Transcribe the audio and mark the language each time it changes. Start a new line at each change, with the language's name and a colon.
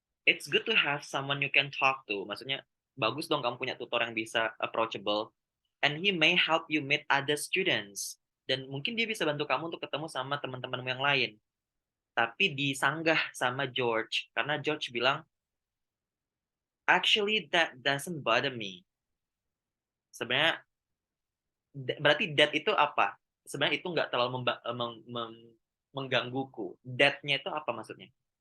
English: It's good to have someone you can talk to.
Indonesian: Maksudnya bagus dong kamu punya tutor yang bisa approachable.
English: And he may help you meet other students.
Indonesian: Dan mungkin dia bisa bantu kamu untuk ketemu sama teman-temanmu yang lain. Tapi disanggah sama George. Karena George bilang,
English: actually that doesn't bother me.
Indonesian: Sebenarnya, berarti that itu apa? Sebenarnya itu nggak terlalu menggangguku. That-nya itu apa maksudnya?